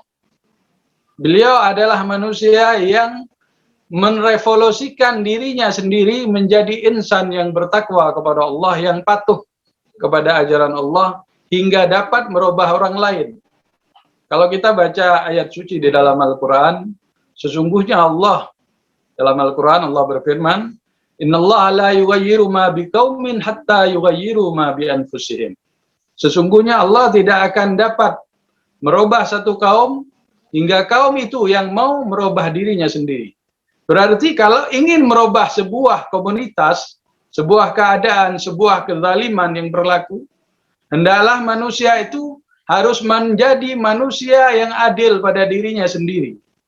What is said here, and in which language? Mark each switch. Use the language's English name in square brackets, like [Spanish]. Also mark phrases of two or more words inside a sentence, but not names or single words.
[Indonesian] Beliau adalah manusia yang merevolusikan dirinya sendiri menjadi insan yang bertakwa kepada Allah, yang patuh kepada ajaran Allah hingga dapat merubah orang lain. Kalau kita baca ayat suci di dalam Al-Quran, sesungguhnya Allah, dalam Al-Quran Allah berfirman, [Arabic] إن الله لا يغير ما بقوم حتى يغيروا ما بأنفسهم. [Indonesian] Sesungguhnya Allah tidak akan dapat merubah satu kaum hingga kaum itu yang mau merubah dirinya sendiri. Berarti kalau ingin merubah sebuah komunitas, sebuah keadaan, sebuah kezaliman yang berlaku, hendaklah manusia itu harus menjadi manusia yang adil pada dirinya sendiri,